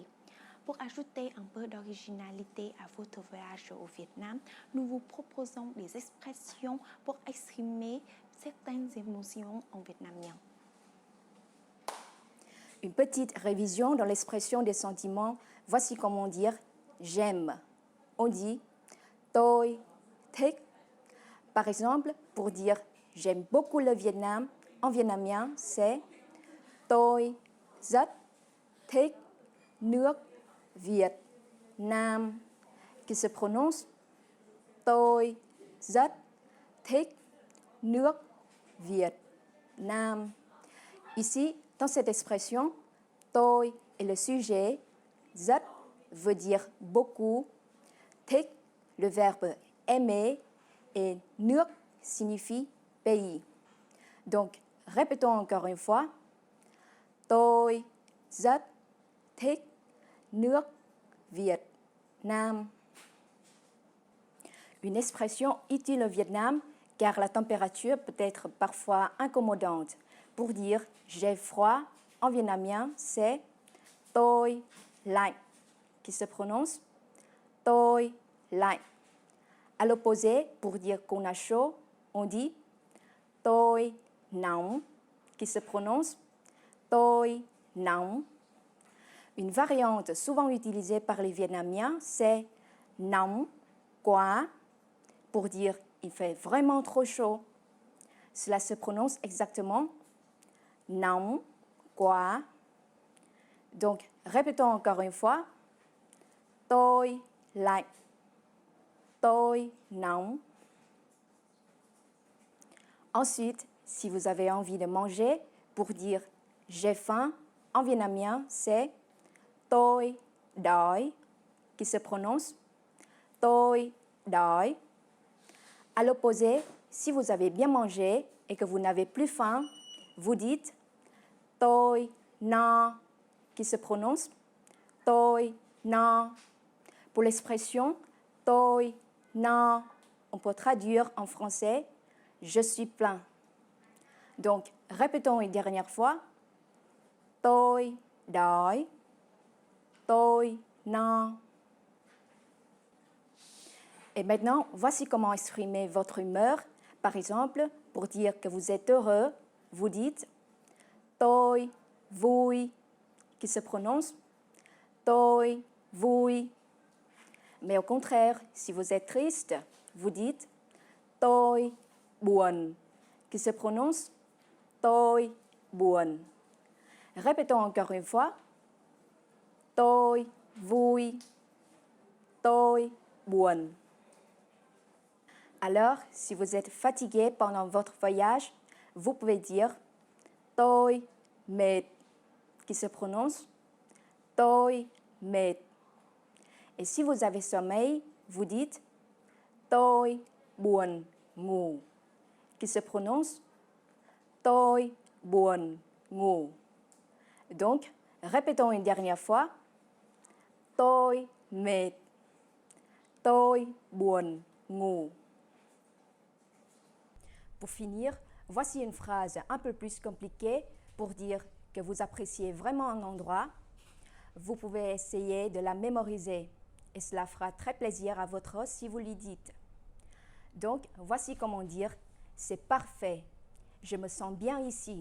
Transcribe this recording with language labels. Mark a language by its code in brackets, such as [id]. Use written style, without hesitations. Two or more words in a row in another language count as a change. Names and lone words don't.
[fr] Pour ajouter un peu d'originalité à votre voyage au Vietnam, nous vous proposons des expressions pour exprimer certaines émotions en vietnamien. Une petite révision dans l'expression des sentiments. Voici comment dire j'aime. On dit [vi] tôi thích. [fr] Par exemple, pour dire j'aime beaucoup le Vietnam, en vietnamien, c'est [vi] tôi rất thích nước Việt Nam, [fr] qui se prononce [vi] tôi rất thích nước Việt Nam. [fr] Ici, dans cette expression, tôi est le sujet, rất veut dire beaucoup, thích le verbe aimer et nước signifie pays. Donc, répétons encore une fois. [vi] Tôi rất thích nước Việt Nam. [fr] Une expression utile au Vietnam car la température peut être parfois incommodante. Pour dire j'ai froid, en vietnamien, c'est [vi] tôi lạnh, [fr] qui se prononce [vi] tôi lạnh. [fr] À l'opposé, pour dire qu'on a chaud, on dit [vi] tôi nóng, [fr] qui se prononce [vi] tôi nóng. [fr] Une variante souvent utilisée par les Vietnamiens, c'est [vi] nóng quá, [fr] pour dire il fait vraiment trop chaud. Cela se prononce exactement [vi] nóng quá. [fr] Donc, répétons encore une fois. [vi] Tôi lạnh, tôi nóng. [fr] Ensuite, si vous avez envie de manger, pour dire j'ai faim, en vietnamien, c'est [vi] tôi đói, [fr] qui se prononce [vi] tôi đói. [fr] À l'opposé, si vous avez bien mangé et que vous n'avez plus faim, vous dites [vi] tôi no, [fr] qui se prononce [vi] tôi no. [fr] Pour l'expression [vi] tôi no, [fr] on peut traduire en français je suis plein. Donc, répétons une dernière fois. [vi] Tôi đói, tôi no. [fr] Et maintenant, voici comment exprimer votre humeur. Par exemple, pour dire que vous êtes heureux, vous dites [vi] tôi vui, [fr] qui se prononce [vi] tôi vui. [fr] Mais au contraire, si vous êtes triste, vous dites [vi] tôi buồn, [fr] qui se prononce [vi] tôi buồn. [fr] Répétons encore une fois. [vi] Tôi vui, tôi buồn. [fr] Alors, si vous êtes fatigué pendant votre voyage, vous pouvez dire [vi] tôi mệt, [fr] qui se prononce [vi] tôi mệt. [fr] Et si vous avez sommeil, vous dites [vi] tôi buồn ngủ, [fr] qui se prononce [vi] tôi buồn ngủ. [fr] Donc, répétons une dernière fois. [vi] Tôi mệt, tôi buồn ngủ. [fr] Pour finir, voici une phrase un peu plus compliquée pour dire que vous appréciez vraiment un endroit. Vous pouvez essayer de la mémoriser et cela fera très plaisir à votre hôte si vous lui dites. Donc, voici comment dire « c'est parfait, je me sens bien ici ».